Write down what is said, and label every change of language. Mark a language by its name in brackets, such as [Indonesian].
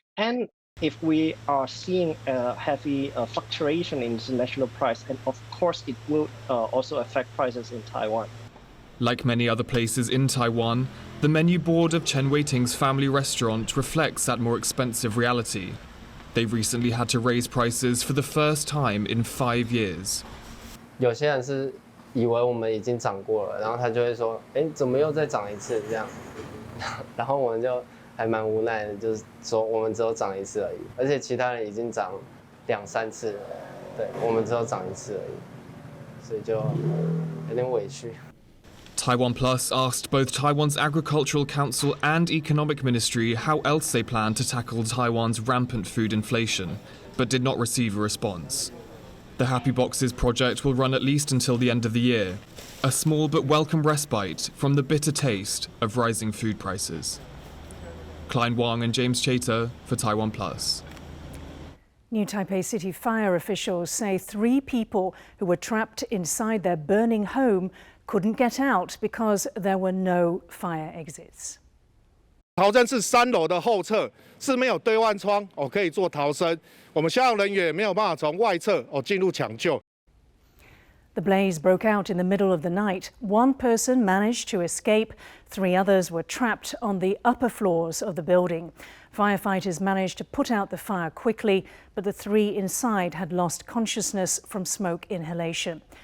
[English] And if we are seeing a heavy fluctuation in international price, and of course it will also affect prices in Taiwan. Like many other places in Taiwan, the menu board of Chen Weiting's family restaurant reflects that more expensive reality. They recently had to raise prices for the first time in 5 years. [Chinese] 有些人是以为我们已经涨过了，然后他就会说：“哎，怎么又再涨一次？” 这样，然后我们就还蛮无奈的，就是说我们只有涨一次而已，而且其他人已经涨2、3次了，对，我们只有涨一次而已，所以就有点委屈。 [English] TaiwanPlus asked both Taiwan's Agricultural Council and Economic Ministry how else they plan to tackle Taiwan's rampant food inflation, but did not receive a response. The Happy Boxes project will run at least until the end of the year, a small but welcome respite from the bitter taste of rising food prices. Klein Wang and James Chater for TaiwanPlus. New Taipei City Fire officials say 3 people who were trapped inside their burning home couldn't get out because there were no fire exits. [Chinese] 逃生是3楼的后侧，是没有对外窗可以做逃生。我们消防人员也没有办法从外侧进入抢救。 [English] The blaze broke out in the middle of the night. 1 person managed to escape. 3 others were trapped on the upper floors of the building. Firefighters managed to put out the fire quickly, but the 3 inside had lost consciousness from smoke inhalation.